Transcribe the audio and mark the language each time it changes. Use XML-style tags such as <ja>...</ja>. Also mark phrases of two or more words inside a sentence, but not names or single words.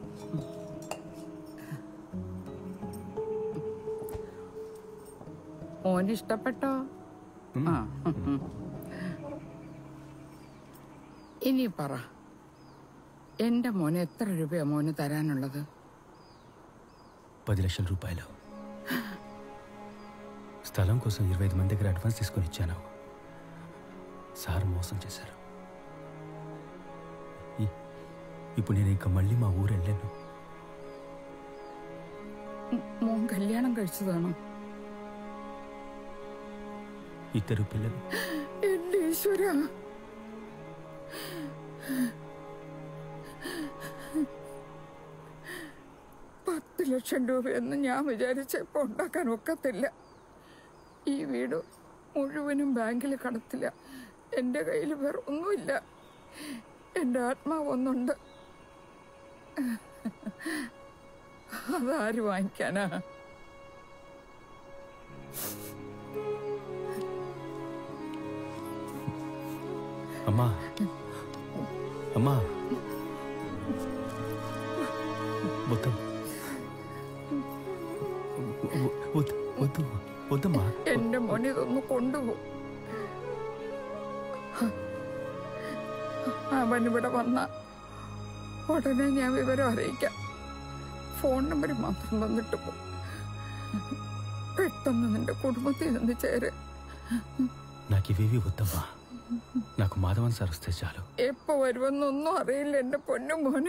<ml>മോന് ഇഷ്ടപ്പെട്ടോ? ആ. ഇനി പറ, എന്റെ മോന് എത്ര രൂപയാ മോന് തരാനുള്ളത്?</ml> <te>10 లక్షల రూపాయలు. స్థలం కోసం 25 మంది దగ్గర అడ్వాన్స్ తీసుకొని ఇచ్చాను. సార్ మోసం చేశారు. ఇప్పుడు నేను ఇంకా మళ్ళీ మా ఊరు వెళ్ళాను.</te> <ml>മോൻ കല്യാണം കഴിച്ചതാണോ?</ml> <te>ఇద్దరు పిల్లలు.</te> <ml>എന്റെ ഈശ്വര, 10 ലക്ഷം രൂപയൊന്നും ഞാൻ വിചാരിച്ചപ്പോ ഉണ്ടാക്കാൻ ഒക്കത്തില്ല. ഈ വീട് മുഴുവനും ബാങ്കിൽ കടത്തില്ല. എൻ്റെ കയ്യിൽ വേറെ ഒന്നുമില്ല. എൻ്റെ ആത്മാവ് ഒന്നുണ്ട്, അതാര് വാങ്ങിക്കാനാ?</ml> <te>అమ్మా, అమ్మా, వద్దమ్మా.</te> <ml>എന്റെ മോനെ ഇതൊന്ന് കൊണ്ടുപോ. അവനിവിടെ വന്ന ഉടനെ ഞാൻ വിവരം അറിയിക്കാം. ഫോൺ നമ്പർ മാത്രം തന്നിട്ട് പോ. പെട്ടെന്ന് നിന്റെ కుటుంబത്തിൽ നിന്ന് ചേര്.</ml> <te>నాకు ఇవేవి వద్దమ్మా. నాకు మాధవన్ సార్ వస్తే చాలు.</te> <ml>എപ്പോ വരുമെന്നൊന്നും അറിയില്ല എന്റെ പൊന്നു മോനെ.</ml>